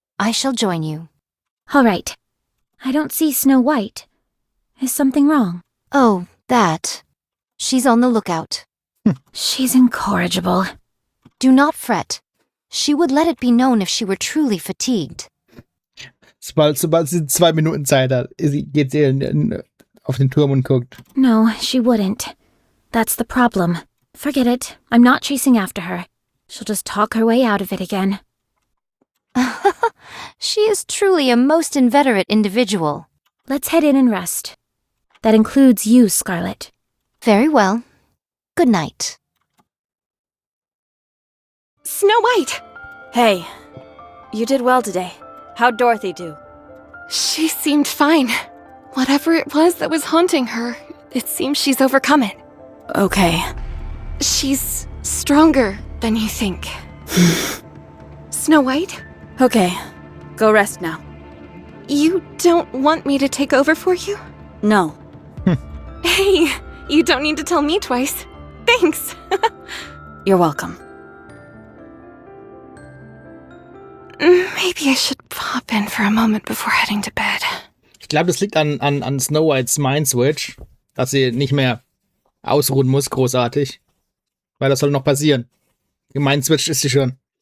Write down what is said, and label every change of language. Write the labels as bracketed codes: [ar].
[en] I shall join you. All right. I don't see Snow White. Is something wrong? Oh, that. She's on the lookout. She's incorrigible. Do not fret. She would let it be known if she were truly fatigued. [de] Sobald sie 2 Minuten Zeit hat, geht sie auf den Turm und guckt. [en] No, she wouldn't. That's the problem. Forget it. I'm not chasing after her. She'll just talk her way out of it again. She is truly a most inveterate individual. Let's head in and rest. That includes you, Scarlet. Very well. Good night. Snow White! Hey, you did well today. How'd Dorothy do? She seemed fine. Whatever it was that was haunting her, it seems she's overcome it. Okay. She's stronger than you think. Snow White? Okay, go rest now. You don't want me to take over for you? No. Hey, you don't need to tell me twice. Thanks. You're welcome. Maybe I should pop in for a moment before heading to bed. [de] Ich glaube, das liegt an Snow Whites Mind Switch, dass sie nicht mehr ausruhen muss, großartig. Weil das soll noch passieren. Die Mind Switch ist sie schon.